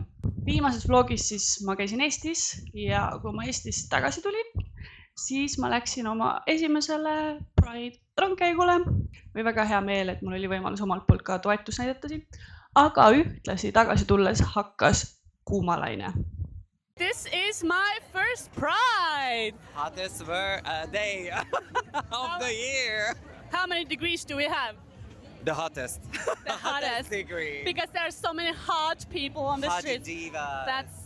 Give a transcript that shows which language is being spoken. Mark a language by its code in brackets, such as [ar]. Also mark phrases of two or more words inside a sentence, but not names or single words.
[et] Viimases vlogis siis ma käisin Eestis ja kui ma Eestist tagasi tulin, siis ma läksin oma esimesele Pride rongkäigule. Või väga hea meel, et mul oli võimalus omalt poolt ka toetus näidata siin. Aga ühtlasi tagasi tulles hakkas kuumalaine. [en] This is my first Pride! Hottest day of the year. How many degrees do we have? The hottest. The hottest degree. Because there are so many hot people on the Hot streets. divas. That's so